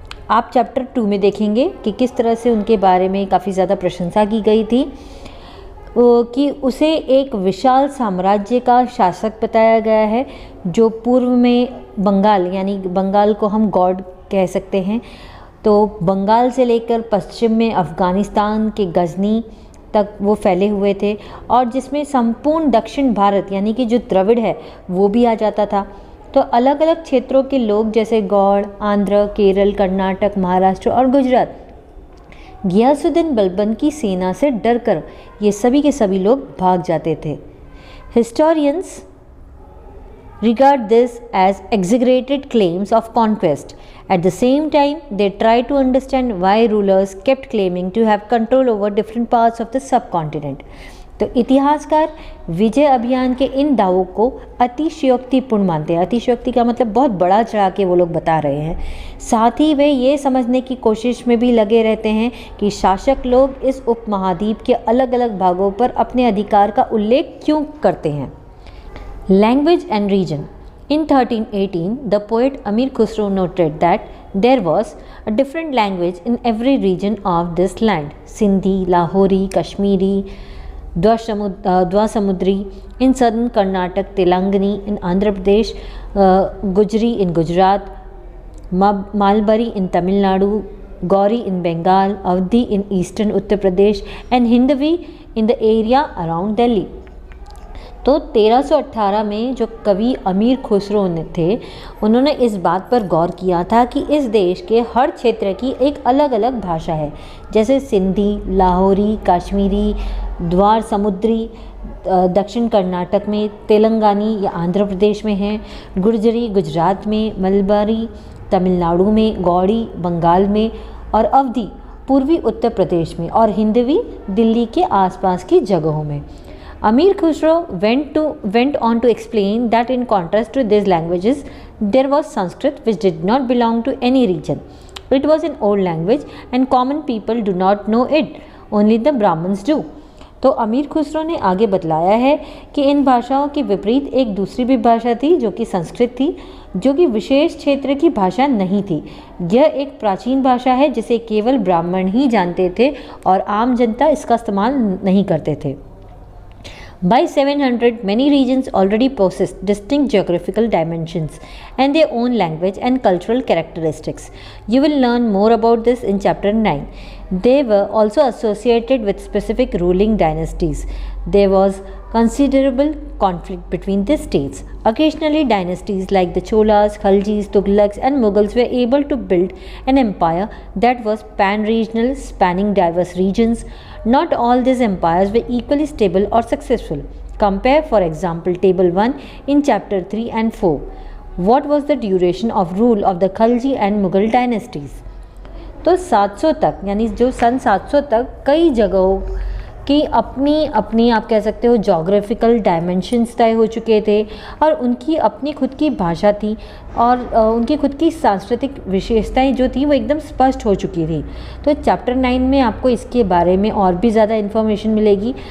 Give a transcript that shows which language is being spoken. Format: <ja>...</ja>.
<hi>आप चैप्टर 2 में देखेंगे कि किस तरह से उनके बारे में काफ़ी ज़्यादा प्रशंसा की गई थी कि उसे एक विशाल साम्राज्य का शासक बताया गया है जो पूर्व में बंगाल, यानी बंगाल को हम गौड़ कह सकते हैं, तो बंगाल से लेकर पश्चिम में अफ़गानिस्तान के गजनी तक वो फैले हुए थे और जिसमें संपूर्ण दक्षिण भारत यानी कि जो द्रविड़ है वो भी आ जाता था. तो अलग अलग क्षेत्रों के लोग जैसे गौड़, आंध्र, केरल, कर्नाटक, महाराष्ट्र और गुजरात गियासुद्दीन बलबन की सेना से डरकर ये सभी के सभी लोग भाग जाते थे.</hi> <en>Historians regard this as exaggerated claims of conquest. At the same time, they try to understand why rulers kept claiming to have control over different parts of the subcontinent.</en> <hi>तो इतिहासकार विजय अभियान के इन दावों को अतिशयोक्तिपूर्ण मानते हैं. अतिशयोक्ति का मतलब बहुत बड़ा चढ़ा के वो लोग बता रहे हैं. साथ ही वे ये समझने की कोशिश में भी लगे रहते हैं कि शासक लोग इस उपमहाद्वीप के अलग अलग भागों पर अपने अधिकार का उल्लेख क्यों करते हैं.</hi> <en>Language and region. In 1318, the poet Amir Khusro noted that there was a different language in every region of this land. Sindhi, Lahori, Kashmiri, Dwasamudri in southern Karnataka, Telangani in Andhra Pradesh, Gujri in Gujarat, Malbari in Tamil Nadu, Gauri in Bengal, Avdi in eastern Uttar Pradesh and Hindavi in the area around Delhi.</en> <hi>तो 1318 में जो कवि अमीर खुसरो थे उन्होंने इस बात पर गौर किया था कि इस देश के हर क्षेत्र की एक अलग अलग भाषा है, जैसे सिंधी, लाहौरी, कश्मीरी, द्वार समुद्री दक्षिण कर्नाटक में, तेलंगानी या आंध्र प्रदेश में है, गुर्जरी गुजरात में, मलबारी तमिलनाडु में, गौड़ी बंगाल में और अवधी पूर्वी उत्तर प्रदेश में और हिंदवी दिल्ली के आसपास की जगहों में.</hi> <en>Amir Khusro went on to explain that in contrast to these languages, there was Sanskrit which did not belong to any region. It was an old language and common people do not know it, only the Brahmins do.</en> <hi>तो अमीर खुसरो ने आगे बतलाया है कि इन भाषाओं के विपरीत एक दूसरी भी भाषा थी जो कि संस्कृत थी, जो कि विशेष क्षेत्र की भाषा नहीं थी. यह एक प्राचीन भाषा है जिसे केवल ब्राह्मण ही जानते थे और आम जनता इसका इस्तेमाल नहीं करते थे.</hi> <en>By 700, many regions already possessed distinct geographical dimensions and their own language and cultural characteristics. You will learn more about this in chapter 9. They were also associated with specific ruling dynasties. There was considerable conflict between these states. Occasionally, dynasties like the Cholas, Khaljis, Tughlaqs and Mughals were able to build an empire that was pan-regional, spanning diverse regions. Not all these empires were equally stable or successful. Compare, for example, table 1 in chapter 3 and 4. What was the duration of rule of the Khalji and Mughal dynasties?</en> <hi>तो 700 तक, यानी जो सन 700 तक कई जगहों कि अपनी अपनी आप कह सकते हो जोग्राफिकल डायमेंशंस तय हो चुके थे और उनकी अपनी खुद की भाषा थी और उनकी खुद की सांस्कृतिक विशेषताएं जो थी वो एकदम स्पष्ट हो चुकी थी। तो चैप्टर 9 में आपको इसके बारे में और भी ज़्यादा इन्फॉर्मेशन मिलेगी।</hi>